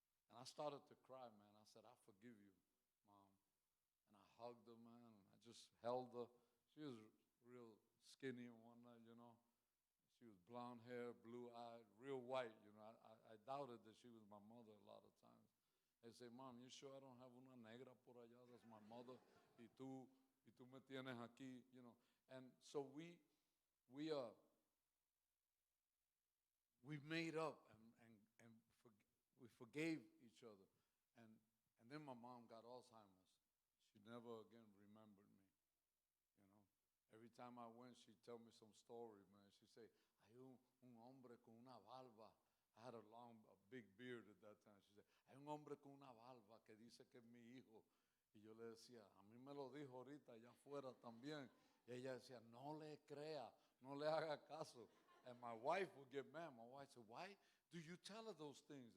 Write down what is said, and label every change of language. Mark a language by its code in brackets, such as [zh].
[en] And I started to cry, man. I said, I forgive you, Mom. And I hugged her, man, and I just held her. She was real skinny and whatnot, you know. She was blonde hair, blue-eyed, real white, you know. I doubted that she was my mother a lot of times. They say, Mom, you sure I don't have [es] una negra por allá? [en] That's my mother. [es] Y tú me tienes aquí, [en] you know. And so we made up and we forgave each other. And then my mom got Alzheimer's. She never again remembered me, you know. Every time I went, she'd tell me some story, man. She'd say, [es] hay un hombre con una barba. [en] I had a big beard at that time. She said, [es] hay un hombre con una barba que dice que es mi hijo. Y yo le decía, a mí me lo dijo ahorita allá afuera también. Y ella decía, no le crea, no le haga caso. [en] And my wife would get mad. My wife said, why do you tell her those things?